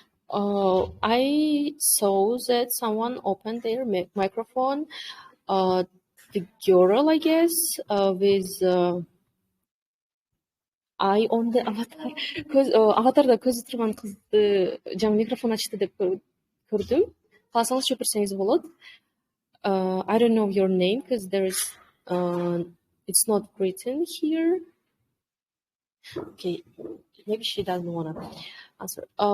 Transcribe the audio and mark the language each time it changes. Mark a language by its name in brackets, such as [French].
[English] I saw that someone opened their microphone. The girl, I guess, with eye on the avatar. [Kyrgyz] Аватарда көзү турган кызды жаңы микрофон ачты деп көрдүм. Кааласаңыз чөпүрсеңиз болот. [English] I don't know your name because there is it's not written here. Okay, maybe she doesn't want to answer.